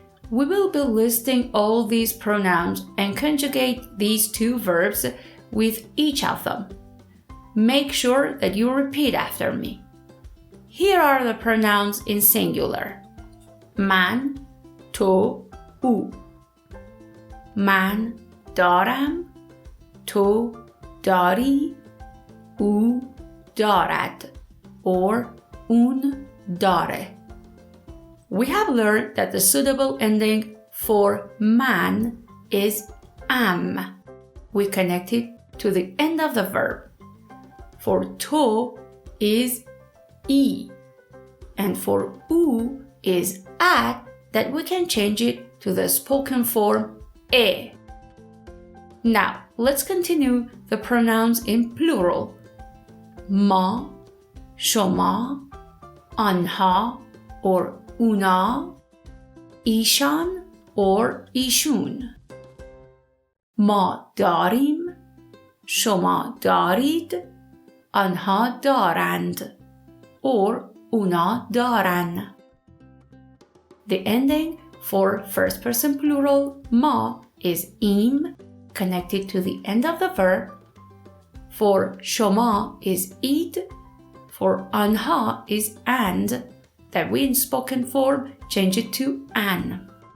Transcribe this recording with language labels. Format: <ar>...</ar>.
<en>We will be listing all these pronouns and conjugate these two verbs with each of them. Make sure that you repeat after me. Here are the pronouns in singular.</en> <fa>من، تو، او. من دارم، تو داری، او دارد, or اون داره.</fa> <en>We have learned that the suitable ending for man is am. We connect it to the end of the verb. For to is e, and for u is at that we can change it to the spoken form e. Now, let's continue the pronouns in plural.</en> <fa>ما, شما, آنها or اونا, ایشان or ایشون. ما داریم, شما دارید, آنها دارند or اونا دارن.</fa> <en>The ending for first person plural ما is im, connected to the end of the verb. For شما is id. For آنها is and, that we in spoken form change it to an.</en>